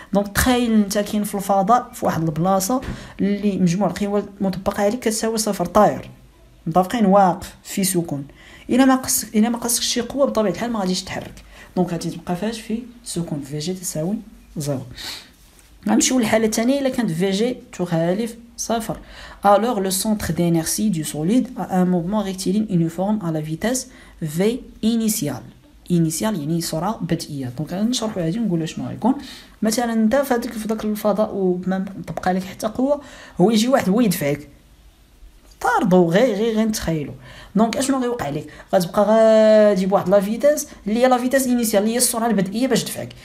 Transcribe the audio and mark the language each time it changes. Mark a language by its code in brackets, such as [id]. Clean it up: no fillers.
[ar] دونك تخيل انت كاين في الفضاء في واحد البلاصه اللي مجموع القيم مطبقه عليه كتساوي صفر، طاير متفقين واقف في سكون، الا ما قصكش شي قوه بطبيعه الحال ما غاديش تتحرك، دونك غادي تبقى فاش في سكون، في جي تساوي زيرو. غنمشيو للحاله الثانيه، الا كانت في جي تخالف صفر، [fr] alors le centre d'inertie du solide a un mouvement rectiligne uniforme à la vitesse v initiale. [ar] initial يعني سرعه بدئيه. دونك غنشرحوا هذه ونقولوا شنو غيكون. مثلا انت في داك الفضاء وما طبق عليك حتى قوه، هو يجي واحد هو يدفعك، طاردو غير نتخيلوا. دونك اشنو غيوقع لك؟ غتبقى غادي بواحد لا فيتاس اللي هي لا فيتاس انيسيال اللي هي السرعه البدئيه باش تدفعك.